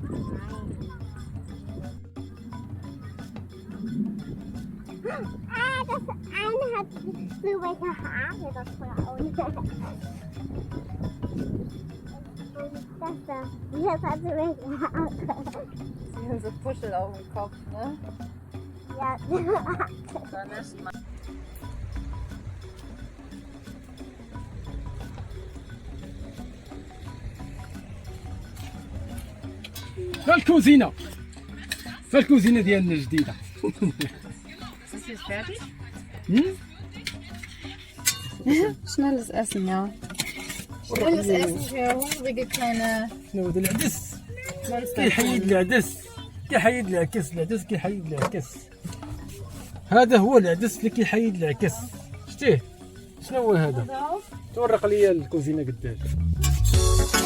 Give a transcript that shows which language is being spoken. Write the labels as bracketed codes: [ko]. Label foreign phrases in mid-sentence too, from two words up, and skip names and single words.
[de] Das eine hat so welche Haare, das Frau. Und das da, jetzt hat sie welche Haare. Sie haben so Puschel auf dem Kopf, ne? Ja, Dann ist man. [ar] فالكوزينة. فالكوزينة ديالنا الجديدة. [de] Ist jetzt fertig? Hm? Schnelles Essen, ja. Schnelles Essen für hungrige kleine [ar] شنو هذا العدس؟ [de] Monster. [ar] كيحيد العدس. كيحيد العكس. العدس كيحيد العكس. هذا هو العدس اللي كيحيد العكس. شتيه؟ شنو هو هذا؟ تورق لي الكوزينة قداش.